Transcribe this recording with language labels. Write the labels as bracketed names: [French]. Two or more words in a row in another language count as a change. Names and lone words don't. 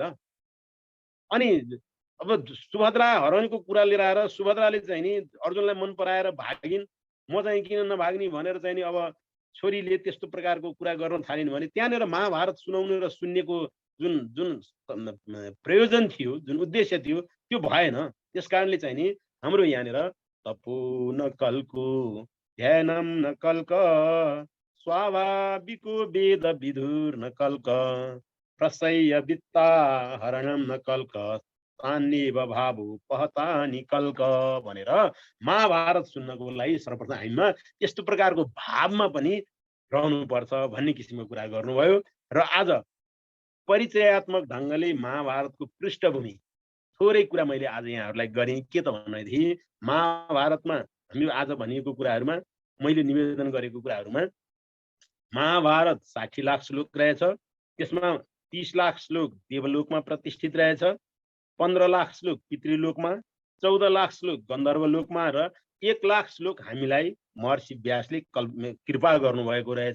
[Nepali] अनि अब सुभद्रा हरणको कुरा लिएर आएर सुभद्राले चाहिँ नि अर्जुनलाई मन पराएर भागिन्, म चाहिँ किन नभाग्ने भनेर चाहिँ नि अब छोरीले त्यस्तो प्रकारको कुरा गर्न थालिन् भने त्यहाँनिर महाभारत सुनाउनु र सुन्नेको जुन जुन प्रयोजन थियो, जुन उद्देश्य थियो त्यो भएन। त्यस कारणले चाहिँ नि हाम्रो यहाँनिर [Sanskrit] तपो न कल्को ध्यानम न कल्क स्वाभाविको वेद विदुर न कल्क प्रसय्य वित्ता हरणम न कल्क तान्येव भावु पहतानि कल्क [Nepali] भनेर महाभारत सुन्नको लागि सर्वप्रथम हामीमा यस्तो प्रकारको भावमा पनि रहनुपर्छ भन्ने किसिमको कुरा गर्नुभयो। र आज परिचयात्मक ढङ्गले महाभारतको पृष्ठभूमि थोरै कुरा मैले आज यहाँहरूलाई गरेँ। के त भनेदेखि महाभारतमा हामी आज भनिएको कुराहरूमा मैले निवेदन गरेको कुराहरूमा महाभारत 60 लाख श्लोक रहेछ, त्यसमा 30 लाख श्लोक देवलोकमा प्रतिष्ठित रहेछ, 15 लाख श्लोक पितृलोकमा, 14 लाख श्लोक गन्धर्वलोकमा र 1 लाख श्लोक हामीलाई महर्षि व्यासले कृपा गर्नुभएको रहेछ।